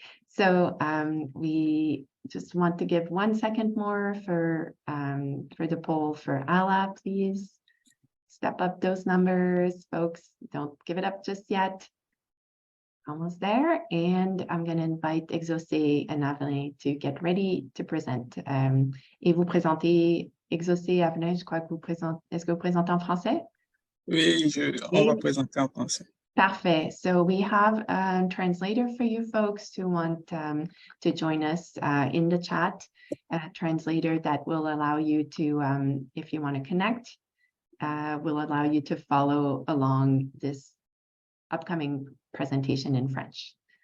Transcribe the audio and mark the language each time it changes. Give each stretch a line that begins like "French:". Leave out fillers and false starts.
English: So we just want to give 1 second more for the poll for Ala, please. Step up those numbers, folks. Don't give it up just yet. Almost there. And I'm going to invite Exaucé and Avelin to get ready to present.
French: Et vous présentez Exaucé, Avelin, je crois que est-ce que vous présentez en français? Oui, on va présenter en français. Parfait.
English: So we have a translator for you folks who want to join us in the chat, a translator that will allow you to, if you want to connect, will allow you to follow along this upcoming presentation in French.